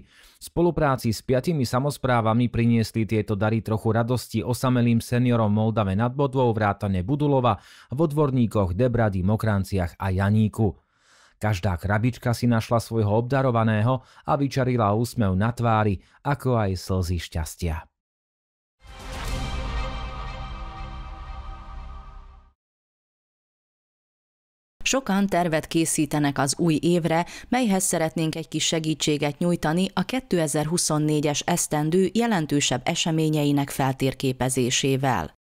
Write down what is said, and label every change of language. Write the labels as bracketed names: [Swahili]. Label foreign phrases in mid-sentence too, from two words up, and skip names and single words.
[Slovak] V spolupráci s 5 samosprávami priniesli tieto dary trochu radosti osamelým seniorom Moldave nad Bodvou vrátane Budulova, v Odvorníkoch, Debrady, Mokranciach a Janíku. Každá krabička si našla svojho obdarovaného a vyčarila úsmev na tvári, ako aj slzy šťastia. [Hungarian] Sokan tervet készítenek az új évre, melyhez szeretnénk egy kis segítséget nyújtani a 2024-es esztendő jelentősebb eseményeinek feltérképezésével.